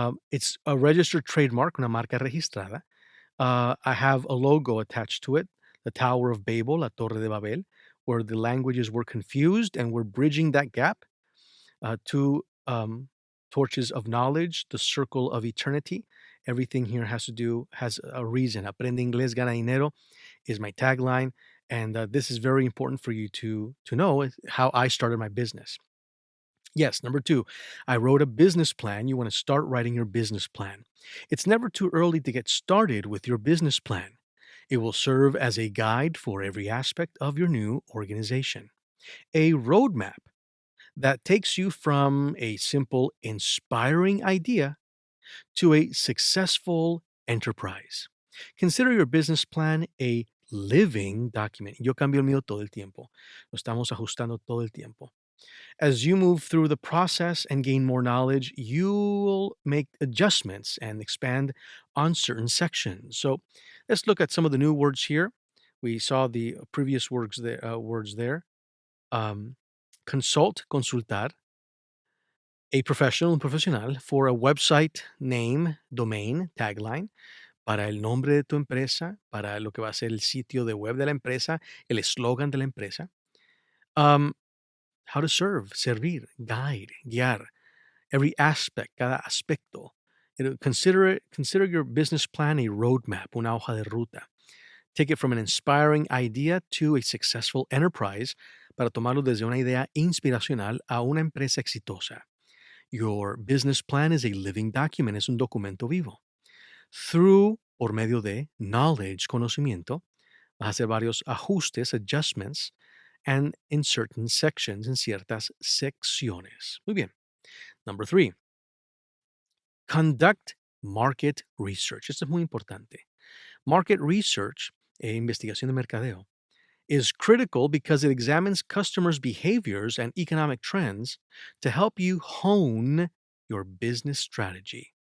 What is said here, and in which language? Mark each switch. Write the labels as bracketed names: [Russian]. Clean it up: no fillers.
[English] It's a registered trademark, [Spanish] una marca registrada. [English] I have a logo attached to it, the Tower of Babel, [Spanish] La Torre de Babel, [English] where the languages were confused and we're bridging that gap two torches of knowledge, the circle of eternity. Everything here has a reason. [Spanish] Aprende inglés, gana dinero [English] is my tagline. And this is very important for you to know how I started my business. Yes, number two, I wrote a business plan. You want to start writing your business plan. It's never too early to get started with your business plan. It will serve as a guide for every aspect of your new organization. A roadmap that takes you from a simple, inspiring idea to a successful enterprise. Consider your business plan a living document. [Spanish] Yo cambio el mío todo el tiempo. Lo estamos ajustando todo el tiempo. [English] As you move through the process and gain more knowledge, you'll make adjustments and expand on certain sections. So let's look at some of the new words here. We saw the previous words there. [Spanish] Um, consult, consultar, [English] a professional, [Spanish] un profesional, [English] for a website name, domain, tagline, [Spanish] para el nombre de tu empresa, para lo que va a ser el sitio de web de la empresa, el eslogan de la empresa. [English] Um, how to serve, servir, guide, guiar, every aspect, [Spanish] cada aspecto. [English] Consider your business plan a roadmap, [Spanish] una hoja de ruta. [English] Take it from an inspiring idea to a successful enterprise [Spanish] para tomarlo desde una idea inspiracional a una empresa exitosa. [English] Your business plan is a living document, [Spanish] es un documento vivo. Por medio de knowledge, conocimiento, vas a hacer varios ajustes, adjustments, [English] and in certain sections, [Spanish] en ciertas secciones. Muy bien. [English] Number three, conduct market research. [Spanish] Esto es muy importante. [English] Market research, [Spanish] investigación de mercadeo, [English] is critical because it examines customers' behaviors and economic trends to help you hone your business strategy.